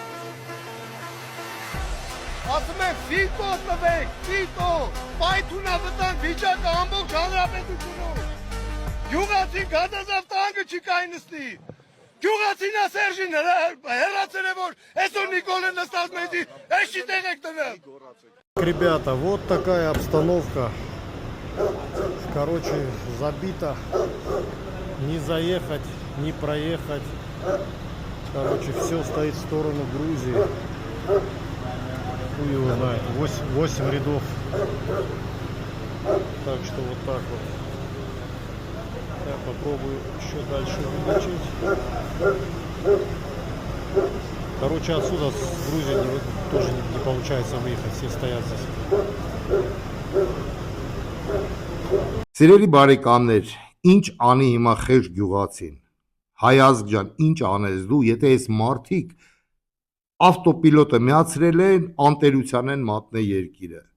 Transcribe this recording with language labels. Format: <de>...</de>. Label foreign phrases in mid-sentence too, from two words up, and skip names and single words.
<hy>Ասում են ֆիտո տվեք, ֆիտո, պայթունա վտանգ վիճակը ամբողջ հանրապետությունում։ Գյուղացին գազազավ տանկը չի կայնստի։ Գյուղացին Սերժին հեռացել է, որ այսօր Նիկոլը նստած մեզի էշի տեղ եք տվել։</hy> <ru>Ребята, вот такая обстановка. Короче, забито. Не заехать, не проехать. Короче, все стоит в сторону Грузии. Хуй его знает, 8 рядов. Так что вот так вот. Я попробую еще дальше увеличить. Короче, отсюда с Грузии тоже не получается выехать, все стоят здесь.</ru> <hy>Սիրելի բարեկամներ, ինչ անի հիմա խեղճ գյուղացին։ Հայազգ ջան, ինչ անես դու, եթե այս մարդիկ ավտոպիլոտը միացրել են, անտերության են մատնե երկիրը։</hy>